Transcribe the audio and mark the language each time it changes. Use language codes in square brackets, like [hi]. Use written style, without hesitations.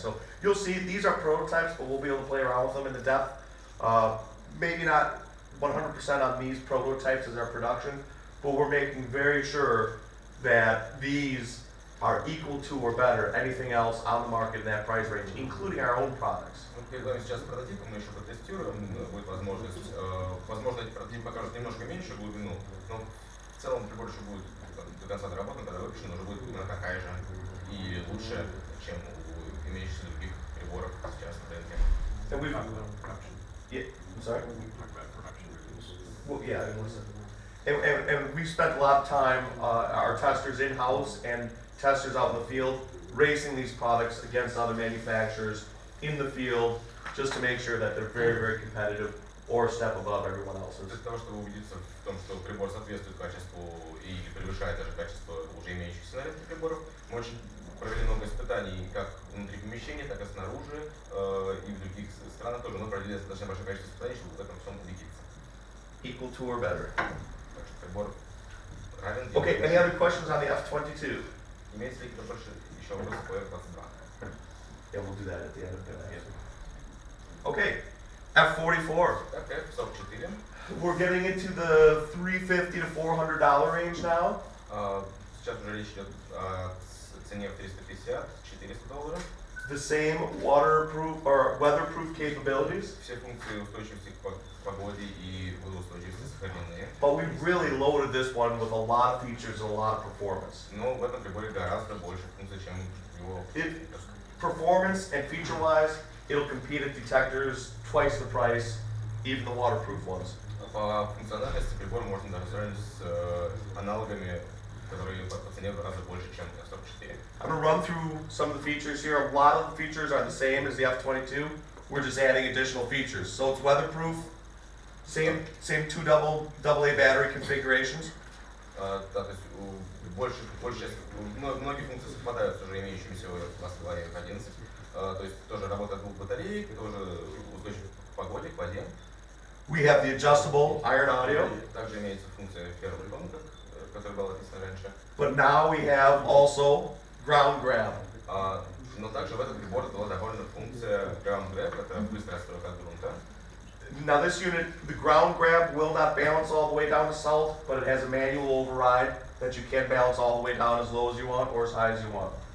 [en] So you'll see these are prototypes, but we'll be able to play around with them in the depth. Maybe not 100% on these prototypes as our production, but we're making very sure that these are equal to or better anything else on the market in that price range, including our own products. [ru] Перед вами сейчас прототипы, мы еще протестируем, будет возможность. Возможно, эти прототипы покажут немножко меньшую глубину, но в целом прибор еще будет до конца доработан, когда выпущен, уже будет глубина такая же и лучше, чем у имеющихся других приборов сейчас на рынке. [en] And we've, yeah, I'm sorry? Well, yeah, and we've spent a lot of time, our testers in-house and testers out in the field, racing these products against other manufacturers in the field, just to make sure that they're very competitive or a step above everyone else's. [ru] Для того, чтобы убедиться в том, что прибор соответствует качеству и превышает даже качество уже имеющихся на рынке приборов, мы очень провели много испытаний как внутри помещения, так и снаружи, и в других странах тоже, но провели достаточно большое количество испытаний, чтобы в этом всем убедиться. [en] Equal to or better. [ru] Так что прибор равен. [en] Okay, any other questions on the F22? [ru] Имеется ли какие-то больше еще вопросы по F22? [en] Yeah, we'll do that at the end of the answer. Okay, F44. [ru] Так, F44. [en] We're getting into the $350 to $400 range now. [ru] Сейчас уже речь идет о цене в $350–400. [en] The same waterproof or weatherproof capabilities. [ru] Все функции устойчивости к погоде и водоустойчивости современные. [en] But we really loaded this one with a lot of features and a lot of performance. [ru] Но в этом приборе гораздо больше функций, чем его. [en] Performance and feature-wise, it'll compete at detectors twice the price, even the waterproof ones. [ru] По функциональности прибор можно даже сравнить с аналогами, которые по цене гораздо больше, чем F44. [en] I'm going to run through some of the features here. A lot of the features are the same as the F22. We're just adding additional features. So it's weatherproof, same 2 AA battery configurations. [ru] Да, то есть больше часть, многие функции совпадают с уже имеющимися у нас в F11. То есть тоже работа двух батареек, тоже устойчив к погоде, к воде. [en] We have the adjustable iron audio. [ru] Также имеется функция первых, которая была написана раньше. [en] But now we have also ground grab. [ru] Но также в этот прибор была добавлена функция ground grab, это быстрая отстройка от грунта. [en] Now this unit, the ground grab will not balance all the way down to south, but it has a manual override that you can balance all the way down as low as you want or as high as you want.